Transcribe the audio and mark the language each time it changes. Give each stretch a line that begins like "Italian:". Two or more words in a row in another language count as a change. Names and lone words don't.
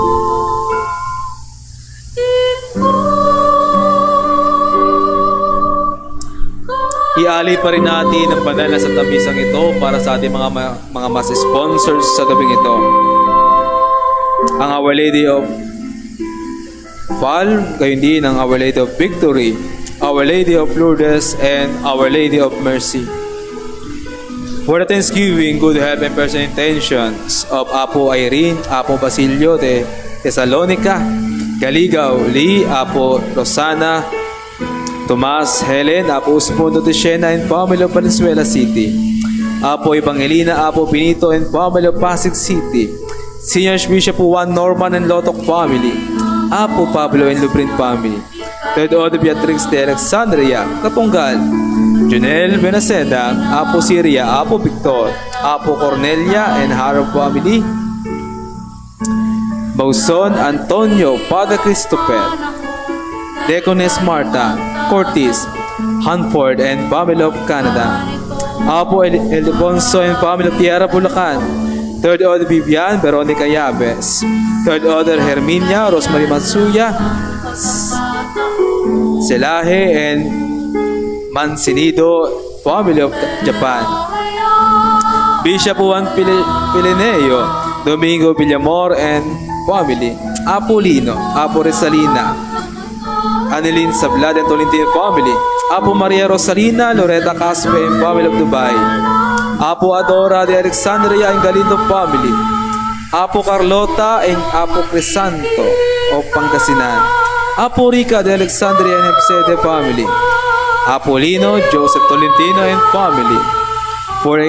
Filipino: Ialay pa rin natin ang panala sa tabisang ito para sa ating mga mas sponsors sa gabing ito. Ang Our Lady of Val, gayon din ang Our Lady of Victory, Our Lady of Lourdes, and Our Lady of Mercy.
English: For the Thanksgiving, good health and personal intentions of Apo Irene, Apo Basilio de Thessalonica, Galigaw, Lee, Apo Rosana, Tomas, Helen, Apo Usmundo de Siena and Family of Valenzuela City, Apo Evangelina, Apo Benito and Family of Pasig City, Senior Bishop Juan Norman and Lotok Family, Apo Pablo and Lubrin Family, Third Order Beatrix de Alexandria, Katunggal, Junel Benaceda, Apo Syria, Apo Victor, Apo Cornelia and Harab Family, Bauson Antonio, Padre Christopher, Deaconess Marta, Cortis, Hanford and Family of Canada, Apo Ildefonso and Family of Tierra Bulacan, Third Order Vivian, Veronica Yabes, Third Order Herminia, Rosemary Matsuya, Selahe and Mansinido, Family of Japan, Bishop Juan Pilineo, Domingo Villamor and Family, Apo Lino, Apo Resalina, Anilin Sablad and Tolentino Family, Apo Maria Rosalina, Loretta Caspe and Family of Dubai, Apo Adora de Alexandria and Galindo Family, Apo Carlota and Apo Crisanto of Pangasinan, Apo Rica de Alexandria and Jose de Family, Apo Lino, Joseph Tolentino and Family, for the